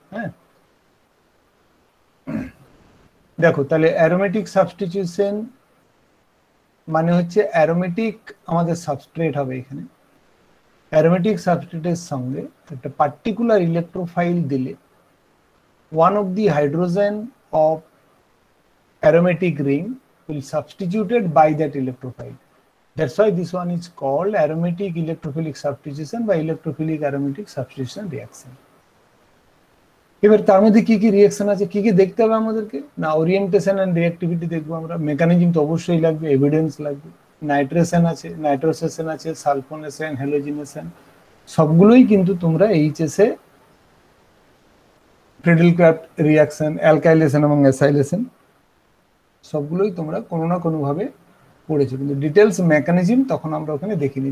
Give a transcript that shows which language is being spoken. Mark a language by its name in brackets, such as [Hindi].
[Bangla] হ্যাঁ, দেখো তাহলে অ্যারোমেটিক সাবস্টিটিউশন মানে হচ্ছে অ্যারোমেটিক আমাদের সাবস্ট্রেট হবে এখানে, অ্যারোমেটিক সাবস্ট্রেটের সঙ্গে একটা পার্টিকুলার ইলেকট্রোফাইল দিলে [English] one of the hydrogen of aromatic ring will substituted by that electrophile. That's why this one is called aromatic electrophilic substitution by electrophilic aromatic substitution reaction. [Bangla] এবার তার মধ্যে কি কি রিঅ্যাকশন আছে, কি কি দেখতে হবে আমাদেরকে না, ওরিয়েন্টেশন এন্ড রিঅ্যাক্টিভিটি দেখবো আমরা, মেকানিজম তো অবশ্যই লাগবে, এভিডেন্স লাগবে, নাইট্রেশন আছে, নাইট্রোসেশন আছে, সালফোনেশন, হ্যালোজিনেশন, সবগুলোই কিন্তু তোমরা এইচএসএ প্রেডেলক্রাফট রিঅ্যাকশন, অ্যালকাইলেশন এবং অ্যাসাইলেশন সবগুলোই তোমরা কোনো না কোনোভাবে পড়েছো, কিন্তু ডিটেলস মেকানিজম তখন আমরা ওখানে দেখিনি।